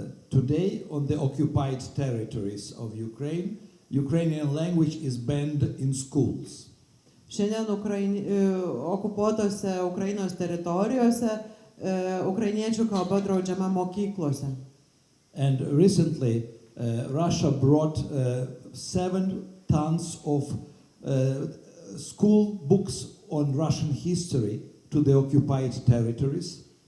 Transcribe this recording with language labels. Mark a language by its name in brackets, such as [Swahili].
[English] Today on the occupied territories of Ukraine, Ukrainian language is banned in schools. [Lithuanian] Šiandien okupuotose Ukrainos teritorijose ukrainiečių kalba draudžiama mokyklose. [English] And recently Russia brought 7 tons of school books on Russian history to the occupied territories.